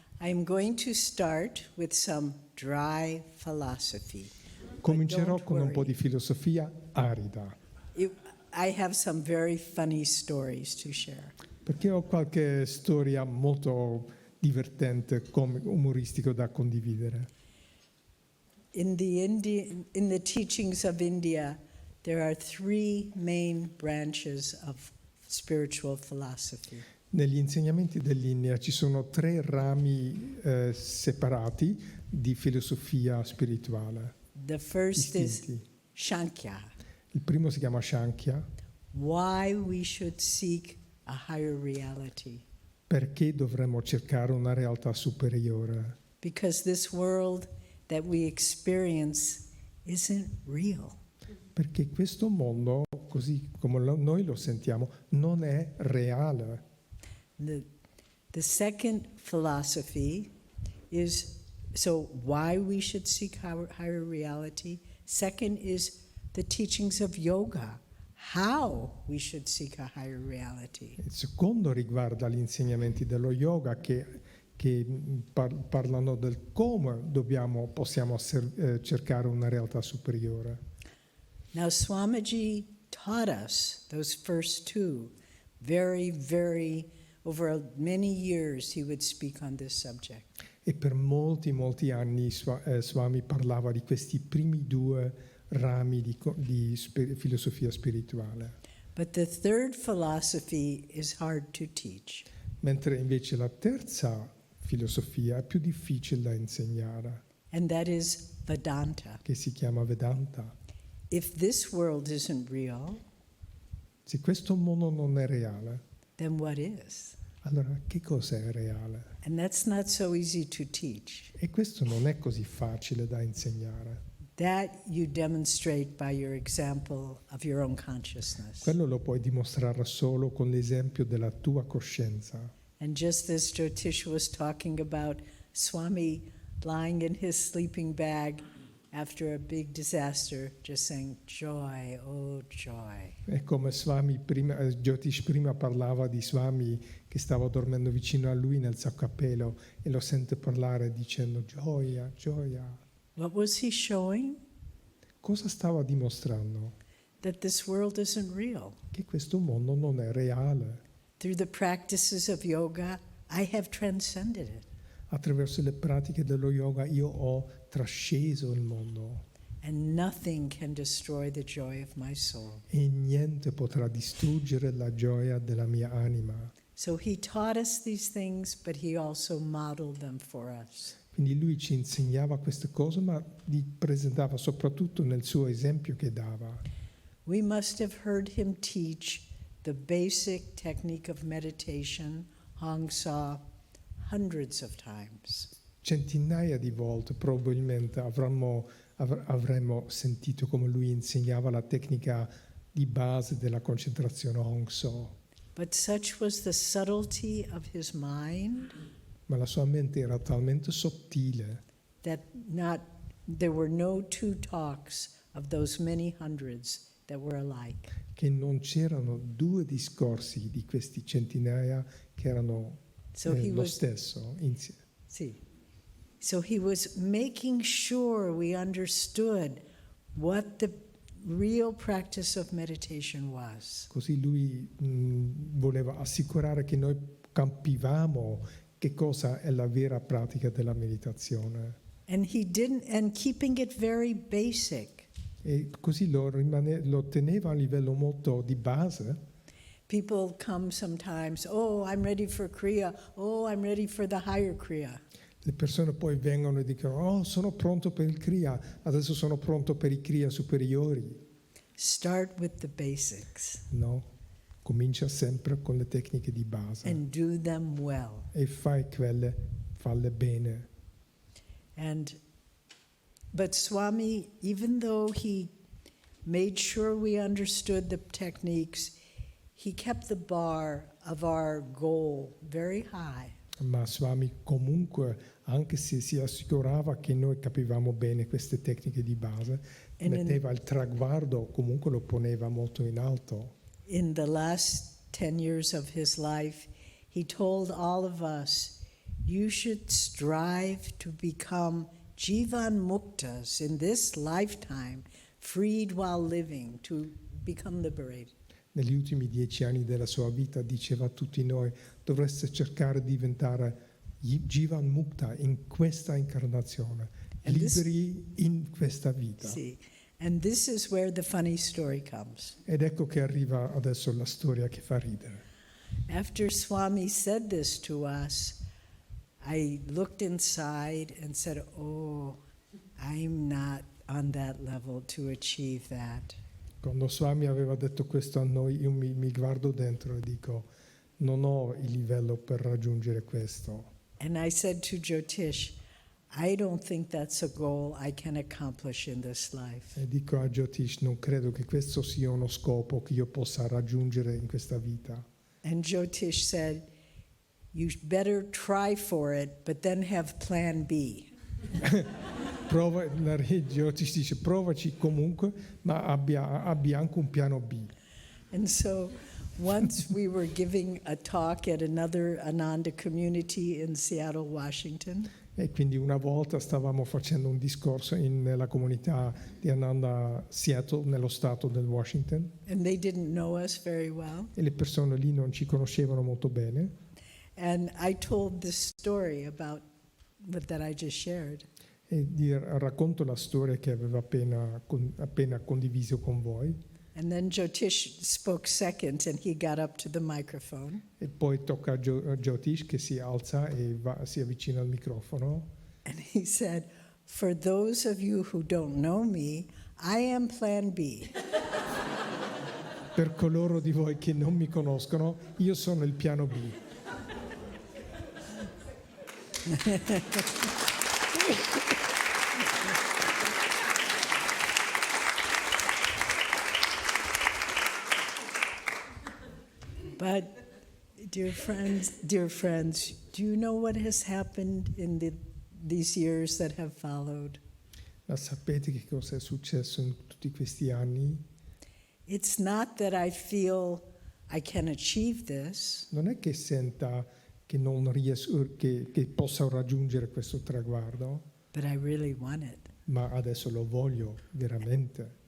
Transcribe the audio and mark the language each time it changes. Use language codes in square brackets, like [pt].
[en] I am going to start with some dry philosophy. [it] Comincerò [en] don't [it] con un po' [en] worry. [it] di filosofia arida, [en] I have some very funny stories to share. [it] perché ho qualche storia molto divertente, umoristico da condividere. [en] In the teachings of India, there are three main branches of spiritual philosophy. [it] Negli insegnamenti dell'India ci sono 3 rami separati di filosofia spirituale. [en] The first is [it] distinti. [en] Shankhya, [it] Il primo si chiama Shankhya, [en] why we should seek a higher reality. [it] perché dovremmo cercare una realtà superiore. [en] Because this world that we experience isn't real. [it] Perché questo mondo, così come noi lo sentiamo, non è reale. [en] The second philosophy is, so why we should seek higher reality. Second is the teachings of yoga, how we should seek a higher reality. [it] Il secondo riguarda gli insegnamenti dello yoga che parlano del come possiamo cercare una realtà superiore. [en] Now Swamiji taught us those first two very, very, over many years he would speak on this subject. [it] E per molti anni Swami parlava di questi primi 2 rami di filosofia spirituale. [en] But the third philosophy is hard to teach. [it] Mentre invece la terza filosofia è più difficile da insegnare, [en] And that is Vedanta. [it] che si chiama Vedanta. [en] If this world isn't real, [it] Se questo mondo non è reale, [en] then what is? [it] allora che cosa è reale? [en] And that's not so easy to teach. [it] E questo non è così facile da insegnare. [en] That you demonstrate by your example of your own consciousness. [it] Quello lo puoi dimostrare solo con l'esempio della tua coscienza. [en] And just as Jyotish was talking about Swami lying in his sleeping bag after a big disaster, just saying, joy, oh joy. [it] È come Jyotish prima parlava di Swami che stava dormendo vicino a lui nel sacco a pelo e lo sente parlare dicendo gioia, gioia. [en] What was he showing? [it] Cosa stava dimostrando? [en] That this world isn't real. [it] Che questo mondo non è reale. [en] Through the practices of yoga, I have transcended it. [it] Attraverso le pratiche dello yoga io ho trasceso il mondo [en] And nothing can destroy the joy of my soul. [it] e niente potrà distruggere la gioia della mia anima. [en] So he taught us these things, but he also modeled them for us. [it] Quindi lui ci insegnava queste cose, ma li presentava soprattutto nel suo esempio che dava. [en] We must have heard him teach the basic technique of meditation, Hong Sa, hundreds of times. [it] Centinaia di volte probabilmente avremmo sentito come lui insegnava la tecnica di base della concentrazione Hong So. [en] But such was the subtlety of his mind [it] Ma la sua mente era talmente sottile [en] that there were no 2 talks of those many hundreds that were alike. [it] che non c'erano 2 discorsi di questi centinaia che erano lo stesso. [en] See. So he was making sure we understood what the real practice of meditation was. [it] Così lui voleva assicurare che noi capivamo che cosa è la vera pratica della meditazione. [en] And keeping it very basic. [it] E così lo teneva a livello molto di base. [en] People come sometimes, oh, I'm ready for Kriya, oh, I'm ready for the higher Kriya. [it] Le persone poi vengono e dicono, oh, sono pronto per il Kriya, adesso sono pronto per i Kriya superiori. [en] Start with the basics. [it] No, Comincia sempre con le tecniche di base [en] and do them well. [it] e falle bene. [en] But Swami, even though he made sure we understood the techniques, he kept the bar of our goal very high. [it] Ma Swami comunque, anche se si assicurava che noi capivamo bene queste tecniche di base, metteva il traguardo, comunque lo poneva molto in alto. [en] In the last 10 years of his life, he told all of us, you should strive to become Jivan Muktas in this lifetime, freed while living, to become liberated. [it] Negli ultimi 10 anni della sua vita diceva a tutti noi, dovreste cercare di diventare Jivan Mukta in questa incarnazione, liberi in questa vita. [en] See, and this is where the funny story comes. [it] Ed ecco che arriva adesso la storia che fa ridere. [en] After Swami said this to us, I looked inside and said, oh, I'm not on that level to achieve that. [it] Quando Swami aveva detto questo a noi, io mi guardo dentro e dico, non ho il livello per raggiungere questo. [en] And I said to Jyotish, I don't think that's a goal I can accomplish in this life. [it] E dico a Jyotish, non credo che questo sia uno scopo che io possa raggiungere in questa vita. [en] And Jyotish said, you better try for it, but then have plan B. [it] Jyotish dice, provaci comunque, ma abbia anche un piano B. [en] And so once we were giving a talk at another Ananda community in Seattle, Washington. [it] E quindi una volta stavamo facendo un discorso nella comunità di Ananda Seattle, nello stato del Washington. [en] And they didn't know us very well. [it] E le persone lì non ci conoscevano molto bene. [en] And I told this story about that I just shared. [it] E racconto la storia che avevo appena condiviso con voi. [en] And then Jyotish spoke second and he got up to the microphone. [it] E poi tocca a Jyotish che si alza e si avvicina al microfono. [en] And he said, for those of you who don't know me, I am plan B. [it] Per coloro di voi che non mi conoscono, io sono il piano B. [en] But, dear friends, do you know what has happened in these years that have followed? [it] Ma sapete che cosa è successo in tutti questi anni? [en] It's not that I feel I can achieve this. [it] Non è che senta che non riesco, che possa raggiungere questo traguardo, [en] But I really want it. [it] ma adesso lo voglio veramente.